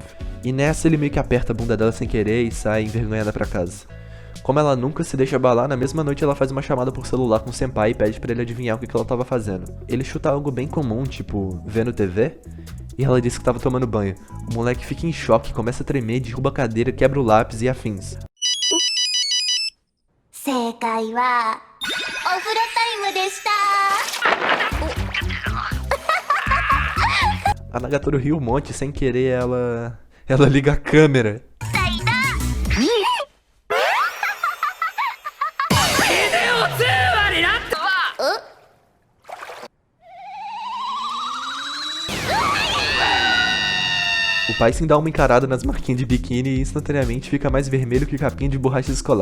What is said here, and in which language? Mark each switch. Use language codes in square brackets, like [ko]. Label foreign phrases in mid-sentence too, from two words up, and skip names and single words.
[pt] E nessa ele meio que aperta a bunda dela sem querer e sai envergonhada pra casa. Como ela nunca se deixa abalar, na mesma noite ela faz uma chamada por celular com o senpai e pede pra ele adivinhar o que ela tava fazendo. Ele chuta algo bem comum, tipo, vendo TV, e ela diz que tava tomando banho. O moleque fica em choque, começa a tremer, derruba a cadeira, quebra o lápis e afins. [ja] 正解はお風呂タイムでした。 [pt] A Nagatoro ri um monte, sem querer ela liga a câmera. O pai sim dá uma encarada nas marquinhas de biquíni e instantaneamente fica mais vermelho que capinha de borracha escolar.